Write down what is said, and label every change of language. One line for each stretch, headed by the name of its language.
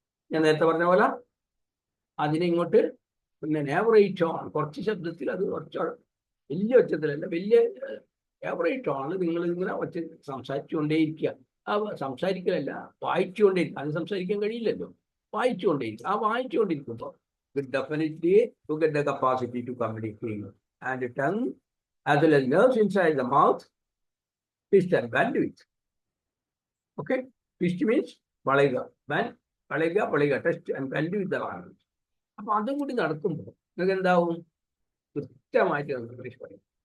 Malayalam: ഞാൻ നേരത്തെ പറഞ്ഞ പോലെ അതിനെ ഇങ്ങോട്ട് പിന്നെ ഏവറേറ്റ് ഓൺ, കുറച്ച് ശബ്ദത്തിൽ, അത് കുറച്ച് വലിയ ഒച്ചത്തിലല്ല, വലിയ ഏവറേറ്റ് ഓൺ നിങ്ങൾ ഇങ്ങനെ ഒച്ച സംസാരിച്ചുകൊണ്ടേയിരിക്കുക. സംസാരിക്കലല്ല, വായിച്ചുകൊണ്ടിരിക്കും. അത് സംസാരിക്കാൻ കഴിയില്ലല്ലോ, വായിച്ചുകൊണ്ടിരിക്കും. ആ വായിച്ചുകൊണ്ടിരിക്കുമ്പോൾ
English: Definitely you get the capacity to communicate. And tongue as well as nerves inside the mouth twist and bandwidth. Okay, twist means
Malayalam: വളയുക, വളയുക,
English: test and bandwidth
Malayalam: ആണ്. അപ്പൊ അതും കൂടി നടക്കുമ്പോൾ നിങ്ങൾക്ക് എന്താവും, കൃത്യമായിട്ട് നമുക്ക് ഇംഗ്ലീഷ് പറയും.